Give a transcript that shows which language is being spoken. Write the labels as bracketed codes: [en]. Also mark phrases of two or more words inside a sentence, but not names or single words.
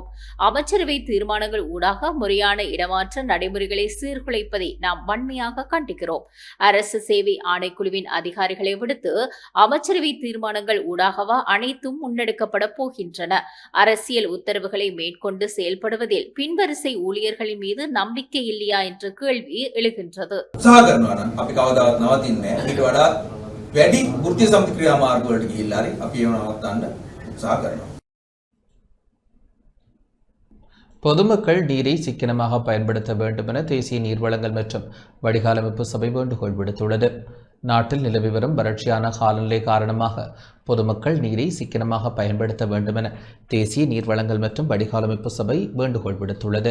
[ta] அமைச்சரவை தீர்மானங்கள் ஊடாக முறையான இடமாற்ற நடைமுறைகளை சீர்குலைப்பதை நாம் வன்மையாக கண்டிக்கிறோம். அரசு சேவை ஆணைக்குழுவின் அதிகாரிகளை விடுத்து அமைச்சரவை தீர்மானங்கள் ஊடாகவா அனைத்தும் முன்னெடுக்கப்பட போகின்றன? அரசியல் உத்தரவுகளை மேற்கொண்டு செயல்படுவதில் பின்வரிசை ஊழியர்களின் மீது நம்பிக்கை இல்லையா என்ற கேள்வி எழுகின்றது. [si] වැඩි වෘත්තීය සමිති ක්‍රියාමාර්ග වලට ගිහිල්ලා හරි අපි ඒව නවත්තන්න උත්සාහ කරනවා. [ta] பொதுமக்கள் நீரை சிக்கனமாக பயன்படுத்த வேண்டும் என தேசிய நீர்வளங்கள் மற்றும் வடிகாலமைப்பு சபை வேண்டுகோள் விடுத்துள்ளது. நாட்டில் நிலவி வரும் வறட்சியான காலநிலை காரணமாக பொதுமக்கள் நீரை சிக்கனமாக பயன்படுத்த வேண்டும் என தேசிய நீர்வளங்கள் மற்றும் வடிகாலமைப்பு சபை வேண்டுகோள் விடுத்துள்ளது.